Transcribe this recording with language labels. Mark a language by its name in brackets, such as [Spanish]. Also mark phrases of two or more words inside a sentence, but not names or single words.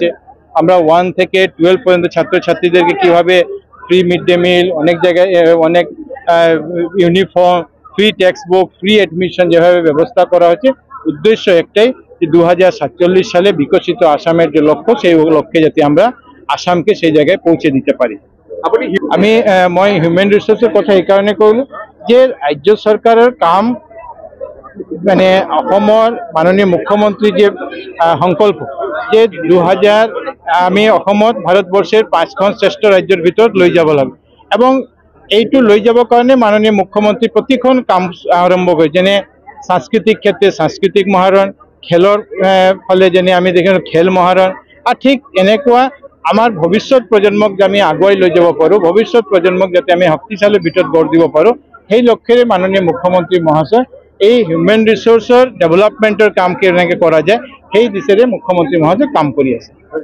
[Bangla] আমরা 1 থেকে 12 পর্যন্ত ছাত্রছাত্রীদেরকে কিভাবে [English] free mid day meal, [Bangla] অনেক জায়গায় অনেক ইউনিফর্ম, [English] free text book, free admission [Bangla] যেভাবে ব্যবস্থা করা হয়েছে, উদ্দেশ্য একটাই যে 2047 সালে বিকশিত আসামের যে লক্ষ্য, সেই লক্ষ্যে যাতে আমরা আসামকে সেই জায়গায় পৌঁছে দিতে পারি। [Assamese] মই [English] human resources [Assamese] কথা এই কারণে করলো যে রাজ্য সরকারের কাম মানে অসমৰ মাননীয় মুখ্যমন্ত্রী যে সংকল্প যে 2000 আমি অসমত ভারতবর্ষের 5খন শ্রেষ্ঠ রাজ্যের ভিতৰত লৈ যাব লাগে, এবং এইটো লৈ যাবৰ কাৰণে মাননীয় মুখ্যমন্ত্রী প্ৰতিখন কাম আৰম্ভ কৰে, যেনে সাংস্কৃতিক ক্ষেত্রে সাংস্কৃতিক মহারণ, খেলৰ ফালে যেনে আমি দেখিছোঁ খেল মহাৰণ, আর ঠিক এনেকুৱা আমার ভবিষ্যৎ প্রজন্মক যে আমি আগুৱাই লৈ যাব পাৰোঁ, ভবিষ্যৎ প্রজন্মক যাতে আমি শক্তিশালী ভিতৰত গঢ় দিব পাৰোঁ, সেই লক্ষ্যেৰে মাননীয় মুখ্যমন্ত্রী মহাশয় এই [English] human resource development [Assamese] কাম কেনেকৈ কৰা যায় সেই দিশেৰে মুখ্যমন্ত্রী মহাশয় কাম কৰি আছে।